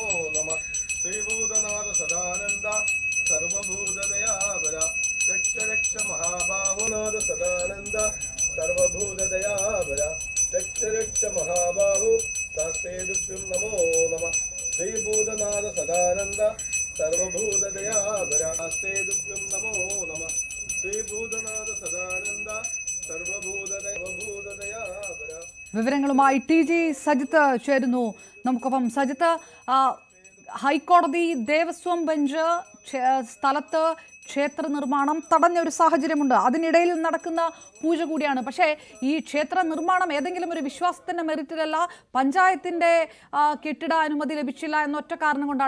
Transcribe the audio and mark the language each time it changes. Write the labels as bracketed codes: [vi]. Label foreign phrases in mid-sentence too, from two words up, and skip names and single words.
[sa] नमः श्रीभूतनाथ सदानंद सर्वभूतदयावर रक्ष रक्ष महाबाहुनाथ सदानंद सर्वभूतदयावर रक्ष रक्ष महाबाहु शास्त्रेदुभ्यं नमो नमः श्रीभूतनाथ सदानंद सर्वभूतदयावर शास्त्रेदुभ्यं नमो नमः श्रीभूतनाथ सदानंद सर्वभूतदयावर. [ml] വിവരങ്ങളുമായി TG സജിത്ത് ചേരുന്നു. നമുക്കൊപ്പം സജിത്ത്, ഹൈക്കോടതി ദേവസ്വം ബെഞ്ച് സ്ഥലത്ത് ക്ഷേത്ര നിർമ്മാണം തടഞ്ഞ ഒരു സാഹചര്യമുണ്ട്. അതിനിടയിൽ നടക്കുന്ന പൂജ കൂടിയാണ്. പക്ഷേ ഈ ക്ഷേത്ര നിർമ്മാണം ഏതെങ്കിലും ഒരു വിശ്വാസത്തിൻ്റെ മെറിറ്റിലല്ല, പഞ്ചായത്തിൻ്റെ കെട്ടിട അനുമതി ലഭിച്ചില്ല എന്നൊറ്റ കാരണം കൊണ്ടാണ്.